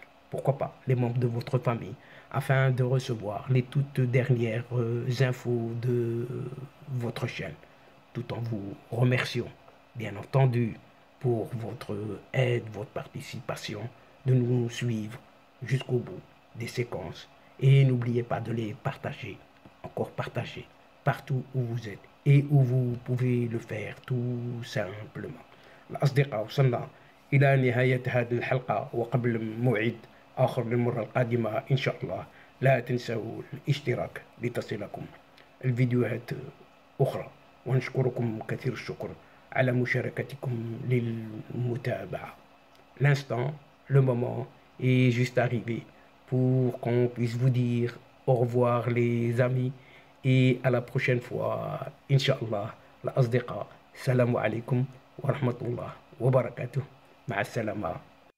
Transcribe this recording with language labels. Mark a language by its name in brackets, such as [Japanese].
[French] Pourquoi pas les membres de votre famille, afin de recevoir les toutes dernières infos de votre chaîne, tout en vous remerciant, bien entendu, pour votre aide, votre participation, de nous suivre jusqu'au bout des séquences. Et n'oubliez pas de les partager, encore partager, partout où vous êtes et où vous pouvez le faire tout simplement. [Arabic] الأصدقاء وصلنا إلى نهاية هذه الحلقة، وقبل موعد آخر للمرة القادمة إن شاء الله لا تنسوا الاشتراك لتصلكم الفيديوهات أخرى، ونشكركم كثير الشكر على مشاركتكم للمتابعة. [French] L'instant, le moment est juste arrivé pour qu'on puisse vous dire au revoir les amis et à la prochaine fois Inch'Allah. [Arabic] الأصدقاء السلام عليكم ورحمة الله وبركاته. مع السلامة.